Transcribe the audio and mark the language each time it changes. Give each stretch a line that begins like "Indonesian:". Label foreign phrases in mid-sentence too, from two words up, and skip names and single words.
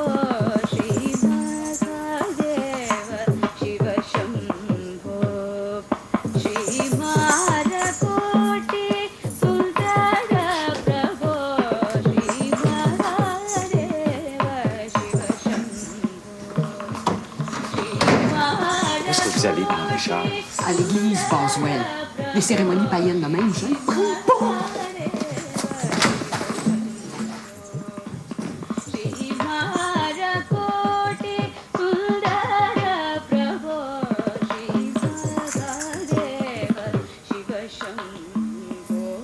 Sanskrit: श्री महादेव शिव शम्भो. श्री महारकोटि सुन्दर प्रभो. श्री महादेव शिव शम्भो.
French: Où est-ce que vous allez, Madame Richard? À l'église Boswell. Les cérémonies païennes de même, je ne prie pas.
Sanskrit: श्री महारकोटि सुन्दर प्रभो. श्री महादेव शिव शम्भो.